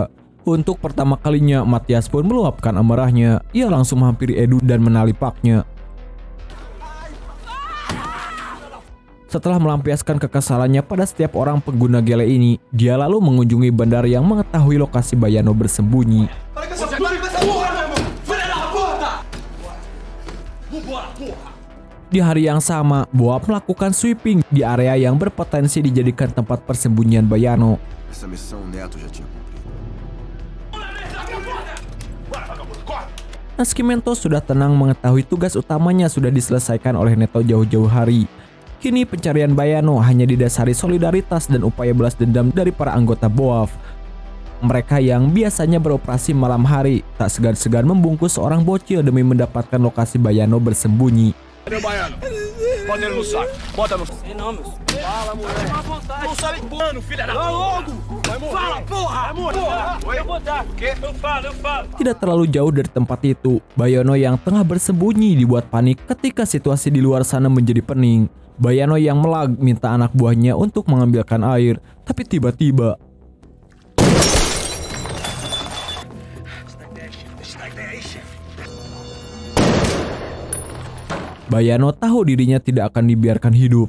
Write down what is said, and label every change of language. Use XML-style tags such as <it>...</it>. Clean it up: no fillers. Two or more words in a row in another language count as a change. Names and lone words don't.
<id>Untuk pertama kalinya, Matias pun meluapkan amarahnya. Ia langsung menghampiri Edu dan menalipaknya. Setelah melampiaskan kekesalannya pada setiap orang pengguna gele ini, dia lalu mengunjungi bandar yang mengetahui lokasi Bayano bersembunyi.</id> <pt>Para com essa porra, meu irmão! Filha da puta! Vambora, porra!</pt> <id>Di hari yang sama, Boab melakukan sweeping di area yang berpotensi dijadikan tempat persembunyian Bayano.</id> <pt>Essa missão o Neto já tinha cumprido.</pt> <id>Nascimento sudah tenang mengetahui tugas utamanya sudah diselesaikan oleh Neto jauh-jauh hari. Kini pencarian Bayano hanya didasari solidaritas dan upaya balas dendam dari para anggota Boab. Mereka yang biasanya beroperasi malam hari tak segan-segan membungkus seorang bocil demi mendapatkan lokasi Bayano bersembunyi.</id> <pt>Cadê o baiano? Bota ele no saco. Bota no saco. Sei não, meu. Fala, moleque. Fica à vontade. Não sabe mano, filha da puta. logo! Vai morrer. Fala, porra! Vai morrer. Porra! Eu vou dar. O quê? Eu falo.</pt> <id>Tidak terlalu jauh dari tempat itu, Bayano yang tengah bersembunyi dibuat panik ketika situasi di luar sana menjadi pening. Bayano yang melag minta anak buahnya untuk mengambilkan air, tapi tiba-tiba Bayano tahu dirinya tidak akan dibiarkan hidup.</id>